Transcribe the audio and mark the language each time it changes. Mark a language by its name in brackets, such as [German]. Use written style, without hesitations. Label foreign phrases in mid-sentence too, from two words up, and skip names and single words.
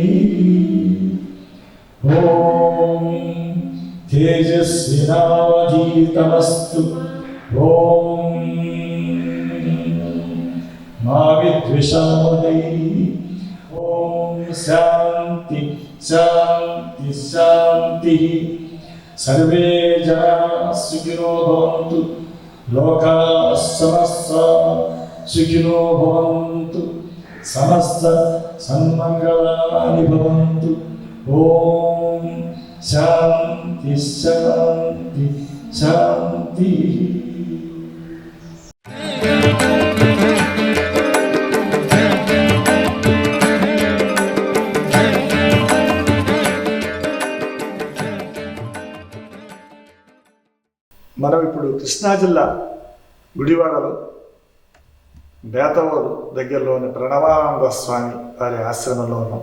[Sanskrit] ఓం తేజస్వినావధీతమస్తు ఓం మా విద్విషావహై ఓం శాంతి శాంతి శాంతి. సర్వే జనాః సుఖినో భవంతు, లోకాః సమస్తాః సుఖినో భవంతు, సమస్త సన్మంగళాని భవంతు. ఓం శాంతి శాంతి శాంతి. [Telugu] మనం ఇప్పుడు కృష్ణా జిల్లా గుడివాడలో బేతవోలు దగ్గరలోని ప్రణవానంద స్వామి వారి ఆశ్రమంలో ఉన్నాం.